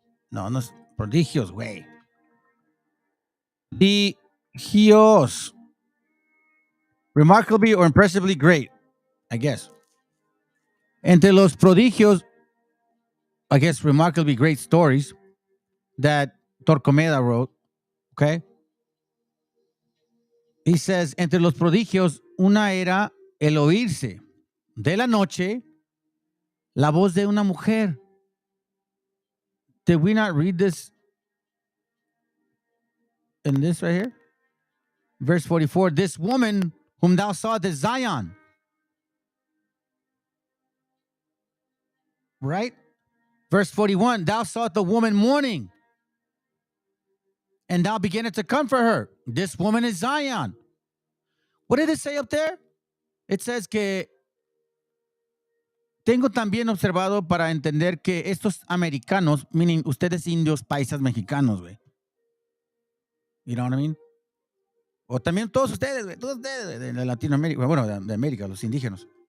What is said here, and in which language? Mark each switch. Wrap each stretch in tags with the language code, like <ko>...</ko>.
<es>No, no es prodigios, güey. Prodigios.</es> <en>Remarkably or impressively great, I guess.</en> <es>Entre los prodigios,</es> <en>I guess, remarkably great stories that Torquemada wrote, okay? He says,</en> <es>entre los prodigios, una era el oírse de la noche la voz de una mujer.</es> <en>Did we not read this in this right here? Verse 44, this woman whom thou sawest is Zion. Right? Verse 41, thou sawest the woman mourning, and thou beginnest to comfort her. This woman is Zion. What did it say up there? It says</en> <es>que tengo también observado para entender que estos americanos,</es> <en>meaning</en> <es>ustedes indios, paisas, mexicanos, güey.</es> <en>You know what I mean?</en> <es>O también todos ustedes, güey, todos ustedes de Latinoamérica, bueno, de América, los indígenas.</es>